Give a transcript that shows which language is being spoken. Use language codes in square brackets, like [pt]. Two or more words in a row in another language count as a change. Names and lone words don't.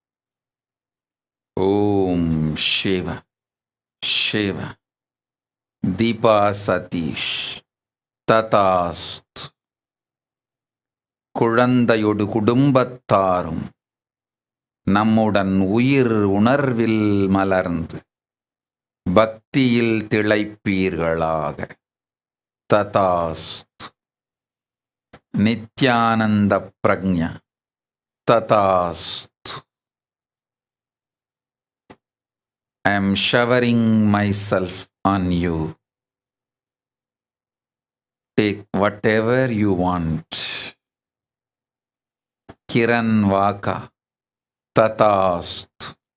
[sa] ओम शिव शिव. दीपा सतीश तथास्तु. [ta] குழந்தையொடு குடும்பத்தாரும் நம்முடன் உயிர் உணர்வில் மலர்ந்து பக்தியில் திளைப்பீர்களாக. [sa] तथास्तु नित्यानन्द प्रज्ञा तथास्तु. [en] I am showering myself on you. Take whatever you want. [sa] Kiran Vaka Tatastu.